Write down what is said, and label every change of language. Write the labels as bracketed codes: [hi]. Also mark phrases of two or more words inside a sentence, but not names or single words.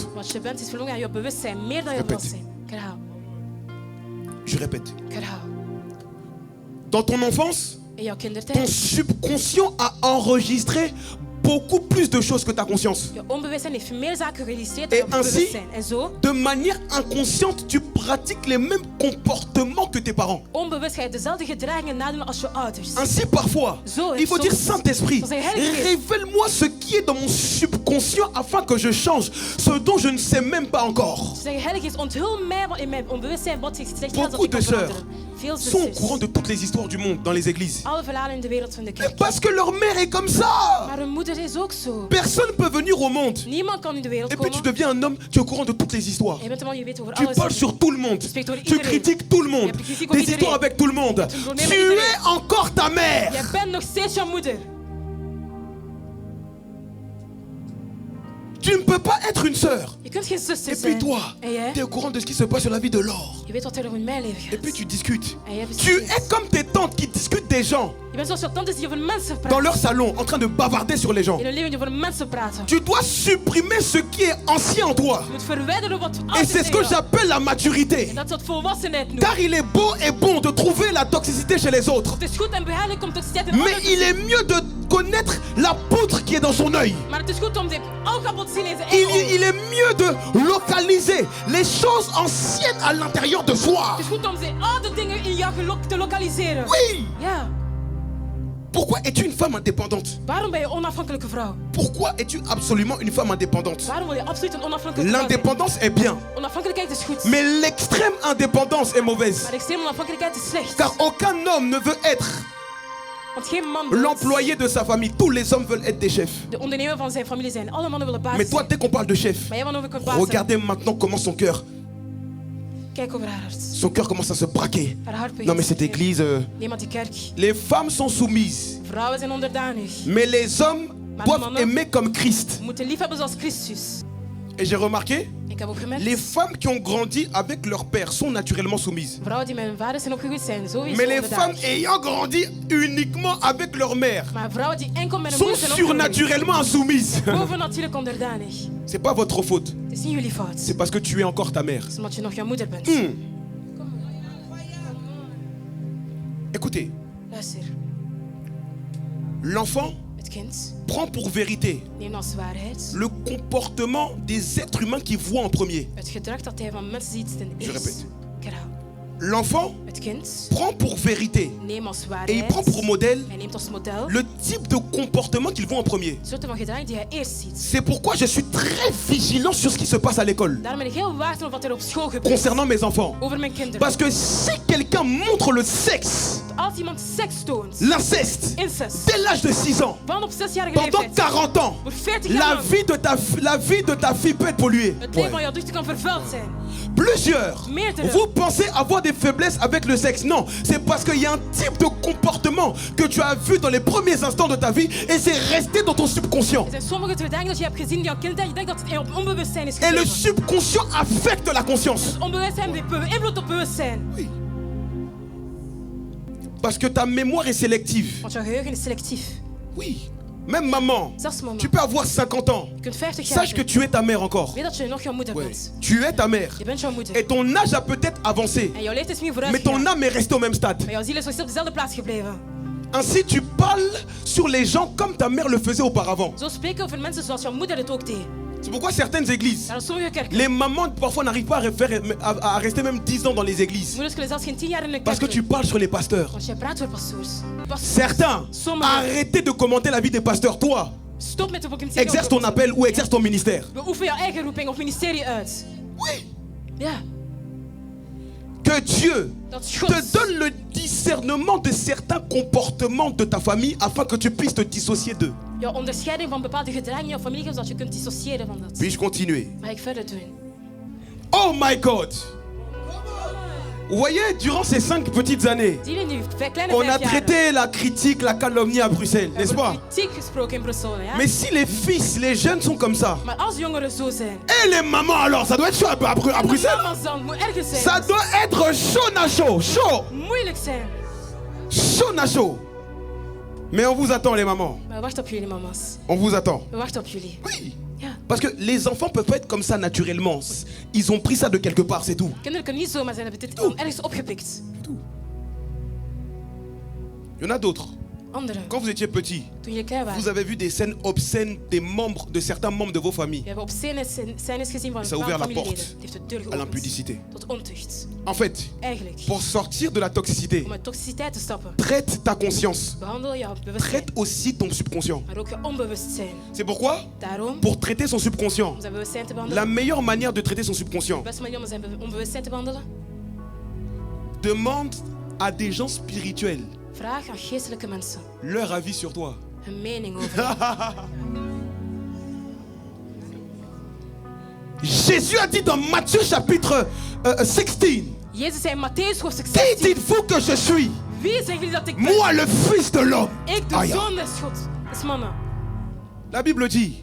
[nl] Wat je bent is verloren aan je bewustzijn, meer dan je [fr] Répète. [nl] bewustzijn. Ik herhaal. [fr] Je répète. [nl] Ik herhaal. [fr] Dans ton enfance, [nl] In jouw [fr] ton [nl] kindertijd, [fr] subconscient a enregistré beaucoup plus de choses que ta conscience. [nl] je onbewustzijn heeft meer zaken geregistreerd dan [fr] Et [nl] je [fr] ainsi, [nl] bewustzijn. En zo, [fr] de manière inconsciente, tu pratiques les mêmes comportements que tes parents. [nl] onbewust ga je dezelfde gedragingen nadoen als je ouders. [fr] Ainsi, parfois, [nl] Zo, [fr] il faut [nl] soms- [fr] dire Saint-Esprit, [nl] soms zeg je, Heilige Geest, [fr] révèle-moi ce qui est dans mon subconscient afin que je change ce dont je ne sais même pas encore. [nl] Ze zeggen, Heilige Geest, onthul mij wat in mijn onbewustzijn wat zich zegt [fr] Beaucoup [nl] dat ik [fr] de [nl] kan [fr] sœurs [nl] veranderen. Veel [fr] sont au [nl] zusters, [fr] courant de toutes les histoires du monde dans les églises. [nl] alle verhalen in de wereld van de [fr] Mais [nl] kerk. [fr] parce que leur mère est comme ça. [nl] Maar hun moeder is ook zo. [fr] Personne ne peut venir au monde. [nl] Niemand kan in de wereld [fr] Et puis tu [nl] komen. [fr] deviens un homme, tu es au courant de toutes les histoires. [nl] Je bent een man, je weet over [fr] Tu [nl] alles. [fr] parles sur tout le monde. [nl] spreekt over [fr] Tu [nl] iedereen. [fr] critiques tout le monde. [nl] Je hebt kritiek op [fr] Des [nl] iedereen. [fr] histoires avec tout le monde. [nl] hebt een probleem [fr] Tu [nl] met iedereen. [fr] es encore ta mère. [nl] Jij bent nog steeds jouw moeder. [fr] Tu ne peux pas être une sœur. [nl] Je kunt geen zuster [fr] Et puis [nl] zijn. [fr] toi, [nl] En jij? [fr] tu es au courant de ce qui se passe sur la vie de Laure. [nl] Je weet wat er in mijn leven [fr] Et [nl] gaat. [fr] puis tu discutes. [nl] En jij [fr] Tu [nl] bespreekt. [fr] es comme tes tantes qui discutent des gens [nl] Je bent zoals je tantes die over mensen [fr] dans [nl] praten. [fr] leur salon en train de bavarder sur les gens. [nl] In hun leven die over mensen praten. [fr] Tu dois supprimer ce qui est ancien en toi. [nl] Je moet verwijderen wat [fr] Et [nl] oud is [fr] c'est ce [nl] in [fr] que [nl] jou. [fr] j'appelle la maturité. [nl] En dat is wat volwassenheid noemt. [fr] Car il est beau et bon de trouver la toxicité chez les autres. [nl] Het is goed en behaaglijk om toxiciteit in [fr] Mais [nl] anderen te [fr] il est mieux de connaître la poutre qui est dans son œil. [nl] Maar het is goed om de oogappel te zien in zijn eigen oog. [fr] Il est mieux de localiser les choses anciennes à l'intérieur de soi. [nl] Het is goed om de oude dingen in jou te lokaliseren. [fr] Oui. [nl] Ja. [fr] Pourquoi es-tu une femme indépendante? [nl] Waarom ben je onafhankelijke vrouw? [fr] Pourquoi es-tu absolument une femme indépendante? [nl] Waarom wil je absoluut een onafhankelijke vrouw zijn? [fr] L'indépendance est bien, [nl] Onafhankelijkheid is goed. [fr] mais l'extrême indépendance est mauvaise. [nl] Maar extreme onafhankelijkheid is slecht. [fr] Car aucun homme ne veut être [nl] Want geen man wil [fr] l'employé de sa famille. Tous les hommes veulent être des chefs. [nl] de ondernemer van zijn familie zijn. Alle mannen willen baas [fr] Mais toi, [nl] zijn. [fr] dès qu'on parle de chef, [nl] Maar jij wanneer ik baas zijn. [fr] regardez maintenant comment son cœur [nl] Kijk over haar hart. [fr] Son cœur commence à se braquer. [nl] Haar hart begint [fr] Non mais [nl] te [fr] cette [nl] begeven. [fr] église, [nl] Nee, maar die kerk. [fr] les femmes sont soumises, [nl] Vrouwen zijn onderdanig. [fr] mais les hommes [nl] Maar [fr] doivent [nl] mannen [fr] aimer comme Christ. [nl] moeten liefhebben zoals Christus. [fr] Et j'ai remarqué, [nl] Ik heb ook gemerkt. [fr] les femmes qui ont grandi avec leur père sont naturellement soumises. [nl] Vrouwen die met hun vader zijn opgegroeid zijn sowieso [fr] Mais les [nl] onderdanig. [fr] femmes ayant grandi uniquement avec leur mère [nl] Maar vrouwen die enkel met hun [fr] sont [nl] moeder zijn opgegroeid. [fr] surnaturellement insoumises. [nl] Bovennatuurlijk onderdanig. [fr] C'est pas votre faute, [nl] Het is niet jullie fout. [fr] c'est parce que tu es encore ta mère. [nl] Het is omdat je nog jouw moeder bent. [fr] Écoutez, [nl] Luister. [fr] l'enfant [nl] Het kind [fr] prend pour vérité [nl] neemt als waarheid [fr] le comportement des êtres humains qu'il voit en premier. [nl] het gedrag dat hij van mensen ziet ten [fr] Je [nl] eerste. [fr] répète. [nl] Ik herhaal. [fr] L'enfant [nl] Het kind [fr] prend pour vérité [nl] neemt als [fr] et il [nl] waarheid. [fr] prend pour modèle [nl] Hij neemt als model [fr] le type de comportement qu'il voit en premier. [nl] de soorten van gedrag die hij eerst ziet. [fr] C'est pourquoi je suis très vigilant sur ce qui se passe à l'école [nl] Daarom ben ik heel waakzaam op wat er op school gebeurt. [fr] concernant mes enfants. [nl] Over mijn kinderen. [fr] Parce que si quelqu'un montre le sexe, [nl] Als iemand seks toont, [fr] l'inceste, [nl] incest, [fr] dès l'âge de 6 ans, [nl] van op 6-jarige [fr] pendant [nl] leeftijd, [fr] 40 ans, [nl] voor 40 [fr] la [nl] jaar lang, [fr] vie de ta fille peut être polluée. [nl] het leven van jouw dochter kan vervuild zijn. [fr] Plusieurs. [nl] Meerdere. [fr] Vous pensez avoir des faiblesses avec le sexe. Non, c'est parce qu'il y a un type de comportement que tu as vu dans les premiers instants de ta vie et c'est resté dans ton subconscient. [nl] Er zijn sommige gedragingen dat je hebt gezien in jouw kindertijd. Je denkt dat het in op onbewustzijn is [fr] Et le [nl] gegeven. [fr] subconscient affecte la conscience. [nl] Onbewustzijn heeft beïnvloed op bewustzijn. [fr] Oui. Parce que ta mémoire est sélective. [nl] Want jouw geheugen is selectief. [fr] Oui. Même maman, [nl] Zelfs mama. [fr] tu peux avoir 50 ans. [nl] Je kunt 50 jaar [fr] Sache que [nl] zijn. [fr] tu es ta mère encore. [nl] Weet dat je nog jouw moeder [fr] Ouais. [nl] bent. [fr] Tu es ta mère. [nl] Je bent jouw moeder. [fr] Et ton âge a peut-être avancé. [nl] En jouw leeftijd is nu vooruit [fr] Mais ton [nl] gegaan. [fr] âme est restée au même stade. [nl] Maar jouw ziel is nog steeds op dezelfde plaats gebleven. [fr] Ainsi, tu parles sur les gens comme ta mère le faisait auparavant. [nl] Zo spreken over mensen zoals jouw moeder het ook deed. [fr] C'est pourquoi certaines églises, [nl] Daarom sommige kerken. [fr] les mamans parfois n'arrivent pas à rester même 10 ans dans les églises. [nl] Moeders kunnen zelfs geen 10 jaar in de [fr] Parce [nl] kerk [fr] que tu [nl] doen. [fr] parles sur les pasteurs. [nl] Want jij praat over pastoors. [fr] Certains, [nl] Sommigen. [fr] arrêtez de commenter la vie des pasteurs. Toi, [nl] Stop met de communiceren [fr] exerce [nl] over [fr] ton appel ou exerce ton ministère. [nl] Beoefen jouw eigen roeping of ministerie uit. [fr] Oui. [nl] Ja. [fr] Que Dieu [nl] Dat [fr] te [nl] God [fr] donne le discernement de certains comportements de ta famille afin que tu puisses te dissocier d'eux. [nl] jouw onderscheiding van bepaalde gedragingen in jouw familie geeft, zodat je kunt dissociëren van dat. [fr] Puis-je continuer? [nl] Mag ik verder doen? [en] Oh my God! [fr] Vous voyez, durant ces 5 petites années, [nl] Zie je nu, kleine [fr] on [nl] 5 [fr] a [nl] jaar. [fr] traité la critique, la calomnie à Bruxelles, [nl] Er [fr] n'est-ce [nl] wordt [fr] pas? [nl] kritiek gesproken in Brussel, ja? [fr] Mais si les fils, les jeunes sont comme ça, [nl] Maar als jongeren zo zijn, [fr] et les mamans alors, ça doit être chaud à Bruxelles? [nl] mama's dan, moet ergens zijn. [fr] Ça doit être chaud na chaud, chaud, [nl] Moeilijk zijn. [fr] chaud na chaud. Mais on vous attend les mamans, [nl] Maar wacht op jullie, mama's. [fr] on vous attend. [nl] We wachten op jullie. [fr] Oui. [nl] Ja. [fr] Parce que les enfants peuvent pas être comme ça naturellement. Ils ont pris ça de quelque part, c'est tout. [nl] Kinderen kunnen niet zomaar zijn, hebben dit ergens opgepikt. [fr] Il y en a d'autres. [nl] Anderen, [fr] Quand vous étiez petit, [nl] toen jullie klein waren, [fr] vous avez vu des scènes obscènes de certains membres de vos familles [nl] we hebben op scènes gezien van [fr] Ça a [nl] bepaalde [fr] ouvert la [nl] familieleden. [fr] porte [nl] Het heeft de deur [fr] à [nl] geopend [fr] l'impudicité. [nl] tot ontucht. [fr] En fait, [nl] Eigenlijk, [fr] pour sortir de la toxicité, [nl] om uit toxiciteit te stappen, [fr] traite ta conscience, [nl] behandel jouw bewustzijn, [fr] traite aussi ton subconscient. [nl] maar ook je onbewustzijn. [fr] C'est pourquoi, [nl] Daarom, [fr] pour traiter son subconscient, [nl] om zijn bewustzijn te [fr] la [nl] behandelen, [fr] meilleure manière de traiter son [nl] de [fr] subconscient, [nl] beste manier om zijn onbewustzijn te behandelen, [fr] demande à des gens spirituels [nl] vraag aan geestelijke mensen [fr] leur avis sur toi. [nl] hun mening over je. [fr] Jésus a dit dans Matthieu chapitre 16, [nl] Jezus zei in Matthäus hoofdstuk [fr] qui [nl] 16, [fr] dites-vous que je suis? [nl] wie zeggen jullie dat ik ben? [fr] Moi, le fils de l'homme. [nl] Ik, de [fr] Aïe. [nl] zoon des God. Dat is mama. [fr] La Bible dit,